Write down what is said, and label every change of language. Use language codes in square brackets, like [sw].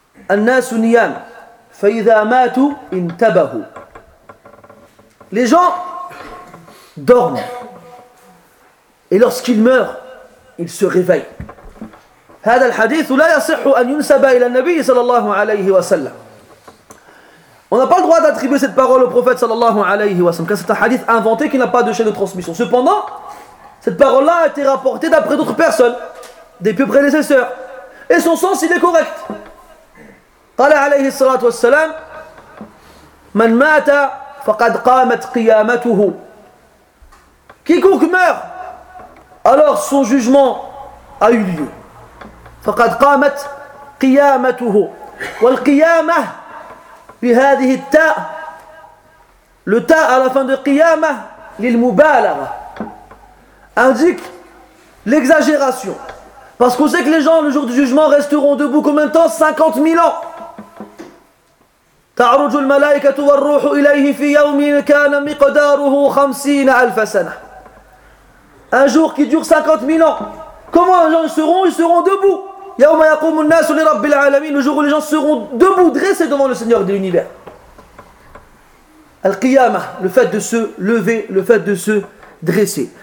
[ar] الناس نيام فإذا ماتوا انتبهوا. [fr] Les gens dorment et lorsqu'ils meurent ils se réveillent. [ar] هذا الحديث لا يصح أن ينسب إلى النبي صلى الله عليه وسلم. [fr] On n'a pas le droit d'attribuer cette parole au prophète صلى الله عليه وسلم car c'est un hadith inventé qui n'a pas de chaîne de transmission. Cependant cette parole là a été rapportée d'après d'autres personnes, des plus prédécesseurs, et son sens il est correct. [ar] قال عليه الصلاة والسلام من مات فقد قامت قيامته. [fr] Quiconque meurt alors son jugement a eu lieu. [ar] فقد قامت قيامته. والقيامة بهذه التاء. [fr] Le تاء à la fin de قيامة للمبالغة indique l'exagération. Parce qu'on sait que les gens le jour du jugement resteront debout combien de temps? 50 000 ans. [ar] تعرج الملائكة والروح إليه في يوم كان مقداره 50,000 سنة. [fr] Un jour qui dure 50 000 ans. Comment les gens seront? Ils seront debout. [ar] يوم يقوم الناس لرب العالمين. [fr] Le jour où les gens seront debout, dressés devant le Seigneur de l'univers. القيامة, le fait de se lever, le fait de se dresser.